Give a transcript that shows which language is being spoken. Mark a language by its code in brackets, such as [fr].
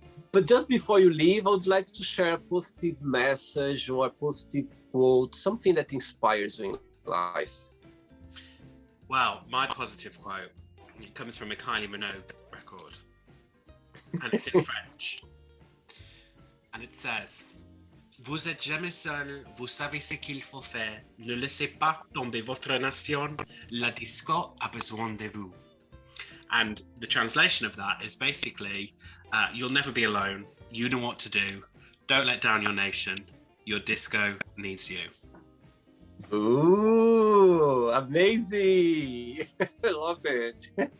[en] But just before you leave, I would like to share a positive message or a positive quote, something that inspires you in life. Well, my positive quote comes from a Kylie Minogue record, and it's in French. And it says, [fr] Vous êtes jamais seul, vous savez ce qu'il faut faire. Ne laissez pas tomber votre nation. La disco a besoin de vous. [en] And the translation of that is basically, you'll never be alone. You know what to do. Don't let down your nation. Your disco needs you. Ooh, amazing! I love it.